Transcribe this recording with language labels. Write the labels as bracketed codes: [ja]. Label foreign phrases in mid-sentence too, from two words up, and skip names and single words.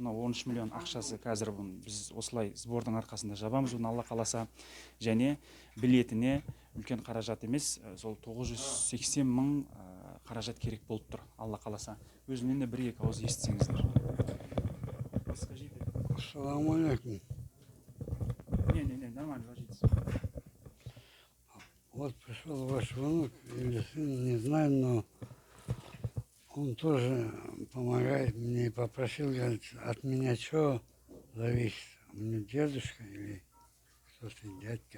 [kk] Мына 13 миллион ақшасы қазір біз осылай сбордың арқасында жабамыз, Алла қаласа. Және билетіне үлкен қаражат емес, сол 980 мың қаражат керек болып тұр, Алла қаласа. Өзімнен де 1-2 ауыз естісеңіздер. [ar] السلام عليكم. [ru] Не, нормально, ложитесь. Вот пришел ваш внук или сын, не знаю, но он тоже помогает мне и попросил, говорит, от меня что зависит? У меня дедушка или кто-то дядька.